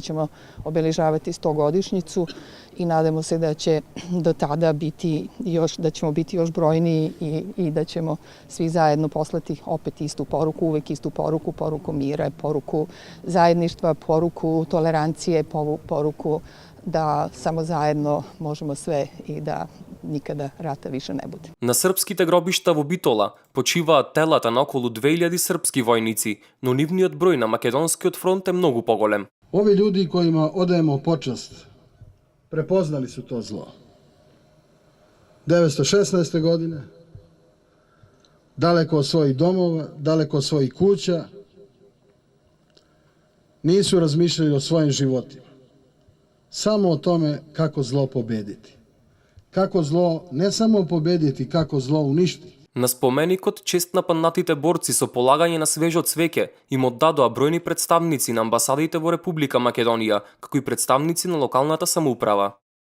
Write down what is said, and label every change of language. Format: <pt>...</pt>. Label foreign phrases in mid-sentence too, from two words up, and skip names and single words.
<sr>ćemo obeležavati 100-godišnjicu i nadamo se da će do tada da ćemo biti još brojniji i da ćemo svi zajedno poslati opet istu poruku, uvek istu poruku, poruku mira, poruku zajedništva, poruku tolerancije, poruku da samo zajedno možemo sve i da nikada rata više ne bude.</sr> <mk>На српските гробишта во Битола почиваат телата на околу 2000 српски војници, но нивниот број на македонскиот фронт е многу поголем.</mk> <sr>Ovi ljudi kojima odajemo počast prepoznali su to zlo. 1916. godine, daleko od svojih domova, daleko od svojih kuća, nisu razmišljali o svojim životima. Samo o tome kako zlo pobediti. Kako zlo ne samo победити, како зло уништи.</sr> <mk>На споменикот чест на паднатите борци со полагање на свежо цвеќе им оддадоа бројни представници на амбасадите во Република Македонија, како и представници на локалната самоуправа.</mk>